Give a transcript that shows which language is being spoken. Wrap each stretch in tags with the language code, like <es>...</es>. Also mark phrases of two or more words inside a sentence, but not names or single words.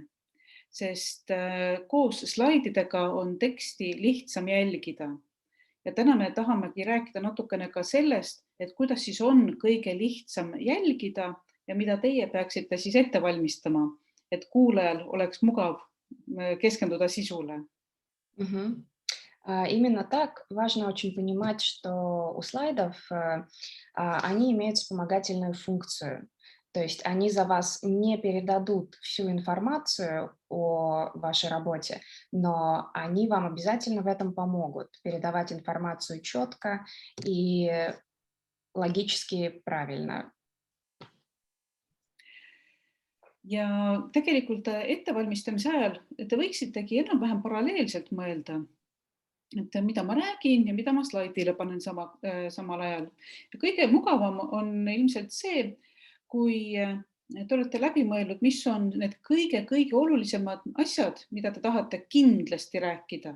<et>Sest koos slaididega on teksti lihtsam jälgida. Ja täna me tahamegi rääkida natukene ka sellest, et kuidas siis on kõige lihtsam jälgida ja mida teie peaksite siis ette valmistama, et kuulajal oleks mugav keskenduda sisule.</et> <ru>Именно так. Важно очень понимать, что у слайдов они имеют вспомогательную функцию. То есть они за вас не передадут всю информацию о вашей работе, но они вам обязательно в этом помогут передавать информацию четко и logически правильно.</ru> <et>Ja tegelikult ettevalmistamise ajal te võiksitegi enam-vähem paralleelselt mõelda, et mida ma räägin ja mida ma slaidile panen samal ajal. Ja kõige mugavam on ilmselt see, kui te olete läbi mõelnud, mis on need kõige olulisemad asjad, mida te tahate kindlasti rääkida.</et>